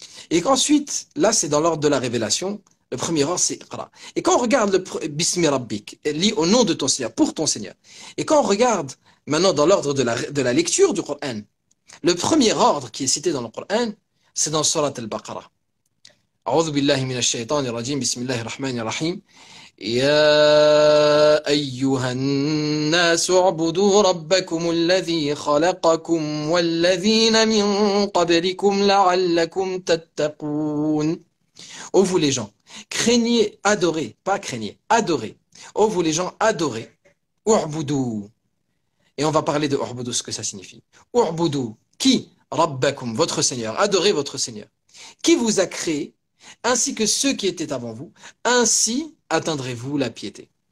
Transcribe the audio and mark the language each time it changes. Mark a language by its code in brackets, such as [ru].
[fr] Et qu'ensuite, là, c'est dans l'ordre de la révélation. Le premier ordre, c'est Iqra. Et quand on regarde le Bismi Rabbik, lit au nom de ton Seigneur, pour ton Seigneur. Et quand on regarde maintenant dans l'ordre de la lecture du Coran, le premier ordre qui est cité dans le Coran, c'est dans Surat Al-Baqarah. [ar] أعوذ بالله من الشيطان الرجيم بسم الله الرحمن الرحيم يا أيها الناس اعبدوا ربكم الذي خلقكم والذين من قبلكم لعلكم تتقون. [fr] Ô vous les gens, craignez, adorez, pas craignez, adorez. Ô vous les gens, adorez. U'budu. Et on va parler de u'budu, ce que ça signifie. U'budu, qui? Rabbakum, votre Seigneur. Adorez votre Seigneur. Qui vous a créé, ainsi que ceux qui étaient avant vous, ainsi atteindrez-vous la piété.